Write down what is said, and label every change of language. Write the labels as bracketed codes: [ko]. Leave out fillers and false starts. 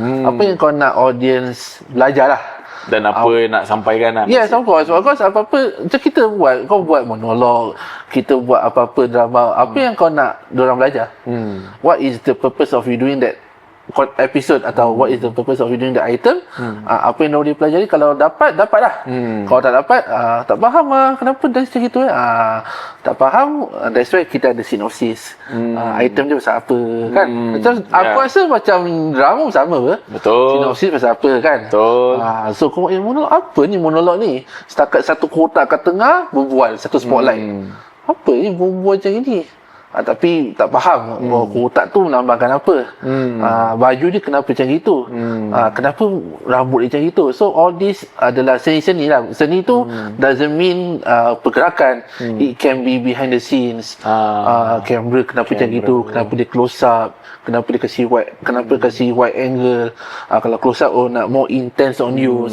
[ms] Apa yang kau nak audience belajar lah. Dan apa yang nak sampaikan lah. [en] Yes, of course. [ms] Apa-apa macam kita buat, kau buat monolog, kita buat apa-apa drama, apa yang kau nak diorang belajar? [en] What is the purpose of you doing that episode, [ms] atau [en] what is the purpose of you doing the item? [ms] Apa yang dia pelajari, kalau dapat lah. Kalau tak dapat, tak faham kenapa dance macam gitu tak faham, [en] that's why [ms] kita ada synopsis. Item dia pasal apa kan. Macam aku rasa macam drama sama betul, synopsis pasal apa kan. Betul. So kau monolog apa ni, monolog ni setakat satu kotak kat tengah berbual satu spotlight. Apa ni berbual macam ni? Tapi tak faham kotak tu melambangkan apa. Baju dia kenapa macam gitu, kenapa rambut dia macam gitu. [en] So all this [ms] adalah seni-seni lah. Seni tu [en] doesn't mean [ms] pergerakan. [en] It can be behind the scenes. [ms] Kamera kenapa macam gitu, kenapa dia close up, kenapa dia kasih wide angle. Kalau close up nak [en] more intense on you.